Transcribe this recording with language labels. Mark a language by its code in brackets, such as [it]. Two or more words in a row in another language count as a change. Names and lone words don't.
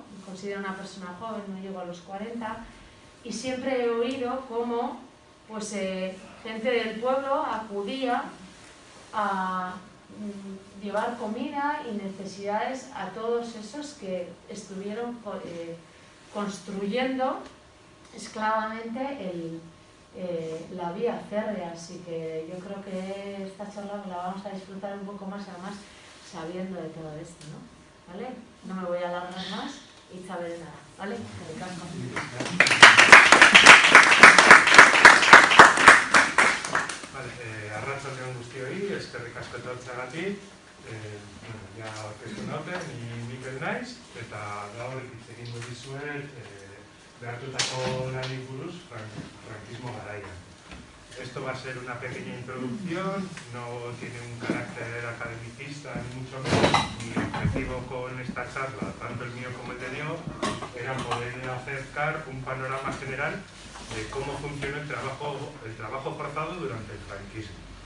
[es] Me considero una persona joven, no llego a los 40, y siempre he oído cómo pues, gente del pueblo acudía a llevar comida y necesidades a todos esos que estuvieron construyendo esclavamente la vía férrea. Así que yo creo que esta charla la vamos a disfrutar un poco más, además sabiendo de todo esto, ¿no? ¿Vale? No me voy a alargar más y saber nada, ¿vale? [eu] Arratsaldeon guztioi, eskerrik asko etortzeagatik. Ja aurkeztu nauten, ni Mikel naiz, eta gaur hitz egingo dizuet behartutako lanei buruz frankismo garaian. [es] Esto va a ser una pequeña introducción, no tiene un carácter academicista ni mucho menos. Mi objetivo con esta charla, tanto el mío como el de Diego, era poder acercar un panorama general de cómo funcionó el trabajo forzado durante el franquismo.